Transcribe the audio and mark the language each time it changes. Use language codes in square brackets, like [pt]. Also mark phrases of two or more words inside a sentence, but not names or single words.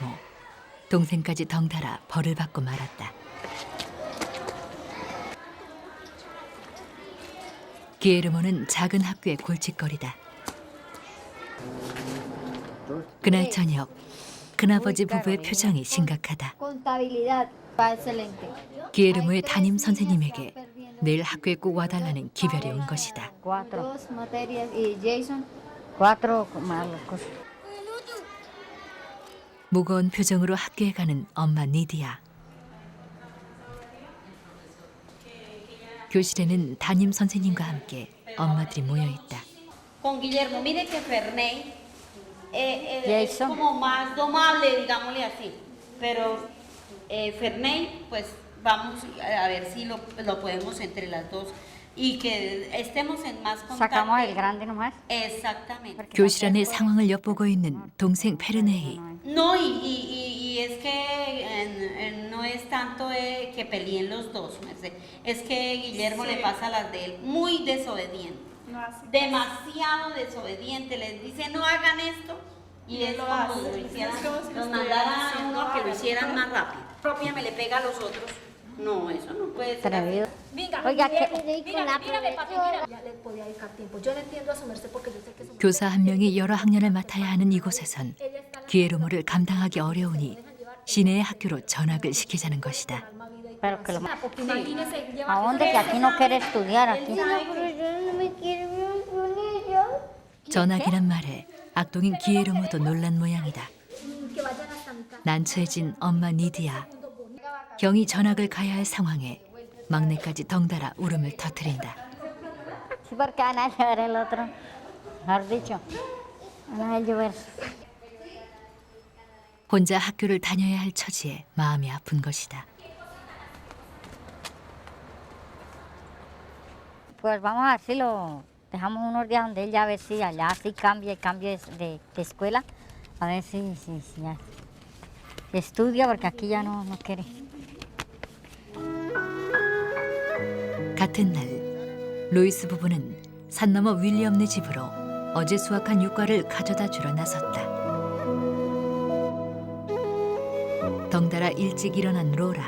[ko] 동생까지 덩달아 벌을 받고 말았다. 기에르모는 작은 학교의 골칫거리다. 그날 저녁, 큰아버지 부부의 표정이 심각하다. [es] Contabilidad va excelente. [ko] 기에르모의 담임 선생님에게 내일 학교에 꼭 와달라는 기별이 온 것이다. [es] Dos materias y Jason, cuatro malos. [ko] 무거운 표정으로 학교에 가는 엄마 니디아. 교실에는 담임 선생님과 함께 엄마들이 모여 있다. [es] Con Guillermo, mire que Ferney ¿Y es eso? como más domable, digámosle así. Pero Ferney, pues vamos a ver si lo podemos entre las dos y que estemos en más contacto. Sacamos el grande nomás. Exactamente. [ko] 교실 안의 상황을 엿보고 있는 동생 페르네이. [es] No, y es que no es tanto que peleen los dos, merced. Es que Guillermo le pasa las de él, muy desobediente. Demasiado desobediente, les dice no hagan esto y es como si lo hicieran, nos mandaran a uno que lo hicieran más rápido. Propia me le pega a los otros. No, eso no puede ser. Atrevido. Venga, Oiga, mírame, papi, mira. Ya le podía dedicar tiempo. Yo le entiendo a su merced porque yo sé que es un... [ko] 교사 한 명이 여러 학년을 맡아야 하는 이곳에선 기에르모를 감당하기 어려우니 시내의 학교로 전학을 시키자는 것이다. [es] Pero que lo... Porque imagínese, lleva... ¿A dónde? Que aquí no quiere estudiar, aquí. [ko] 전학이란 말에 악동인 기에르모도 놀란 모양이다. [es] Que vayan hasta mi casa. [ko] 난처해진 엄마 니디아. 경이 전학을 가야 할 상황에 막내까지 덩달아 울음을 터뜨린다. [es] Sí, porque van a llevar el otro. Mejor dicho, van a llover. [ko] 혼자 학교를 다녀야 할 처지에 마음이 아픈 것이다. [es] Pues vamos a ver si lo dejamos unos días donde él ya a ver si allá sí cambia de escuela. A ver si ya estudia porque aquí ya no quiere. [ko] 같은 날 로이스 부부는 산 너머 윌리엄네 집으로 어제 수확한 유과를 가져다 주러 나섰다. 덩달아 일찍 일어난 로라.